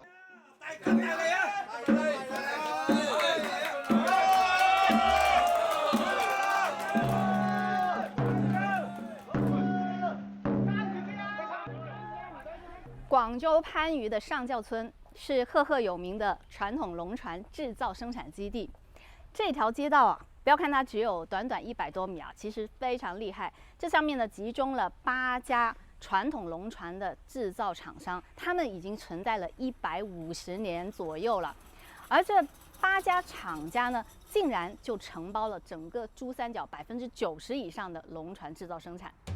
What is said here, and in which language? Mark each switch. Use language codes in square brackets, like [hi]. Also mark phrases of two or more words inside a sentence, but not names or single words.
[zh] 廣州番禺的上教村是赫赫有名的傳統龍船製造生產基地。這條街道啊，不要看它只有短短100多米啊，其實非常厲害。這上面呢集中了8家傳統龍船的製造廠商，他們已經存在了150年左右了。而這8家廠家呢，竟然就承包了整個珠三角90%以上的龍船製造生產。